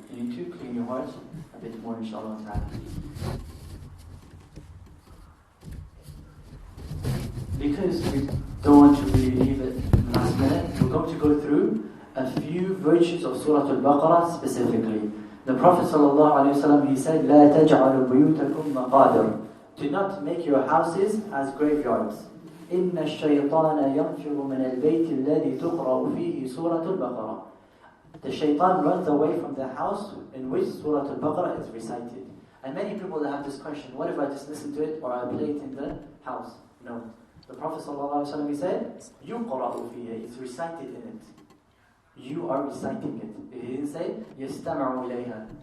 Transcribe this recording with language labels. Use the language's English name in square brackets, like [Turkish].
[English] You need to clean your heart a bit more, inshallah ta'ala. Because we don't want to really leave it in the last minute, we're going to go through a few virtues of Surah Al-Baqarah specifically. The Prophet ﷺ, he said, [Arabic] لا تجعلوا بيوتكم مقابر. [English] Do not make your houses as graveyards. [Arabic] إن الشيطان ينفر من البيت الذي تقرأ فيه سورة البقرة. [English] The shaitan runs away from the house in which Surah Al-Baqarah is recited. And many people that have this question, what if I just listen to it or I play it in the house? No. The Prophet ﷺ, he said, [Arabic] يُقْرَأُ فِيهِ. [English] It's recited in it. You are reciting it. He didn't say, [Arabic] يَسْتَمَعُ إِلَيْهَا.